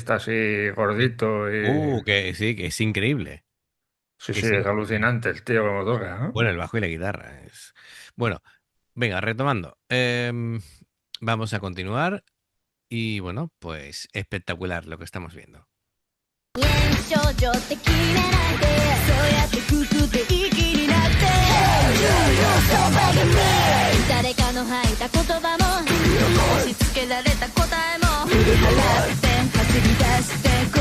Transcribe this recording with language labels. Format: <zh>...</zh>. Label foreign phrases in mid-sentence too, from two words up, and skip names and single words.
<es>bajista así Sí. gordito y... Que sí, que es increíble. Sí, sí, Es es increíble. alucinante el tío como toca, ¿no? Bueno, el bajo y la guitarra es. Bueno, venga, retomando. Vamos a continuar. Y bueno, pues espectacular lo que estamos viendo.</es> <ja>少女って決めないでそうやって服でいい気になって 誰かの吐いた言葉も押し付けられた答えも振り払って走り出してこ</ja>